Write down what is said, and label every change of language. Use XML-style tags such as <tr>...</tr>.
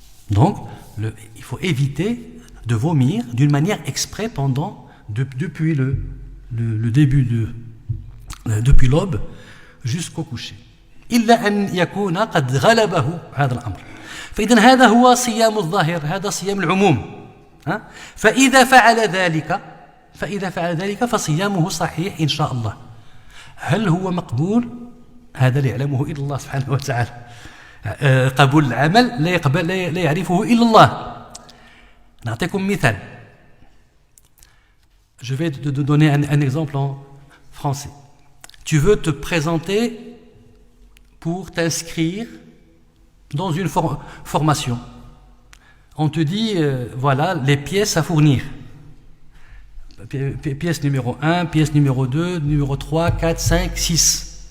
<fr>Donc, il faut éviter de vomir d'une manière exprès depuis le début depuis l'aube jusqu'au coucher.</fr> <ar>إلا أن يكون قد غلبه هذا الأمر. فإذا هذا هو صيام الظاهر، هذا صيام العموم. فإذا فعل ذلك فصيامه صحيح إن شاء الله. هل هو مقبول؟ هذا لا يعلمه إلا الله سبحانه وتعالى. قبول العمل لا يعرفه إلا الله. نعطيكم مثال.</ar> <fr>Je vais te donner un exemple en français. Tu veux te présenter pour t'inscrire dans une formation. On te dit, voilà, les pièces à fournir. Pièce numéro 1, pièce numéro 2, numéro 3, 4, 5, 6.</fr>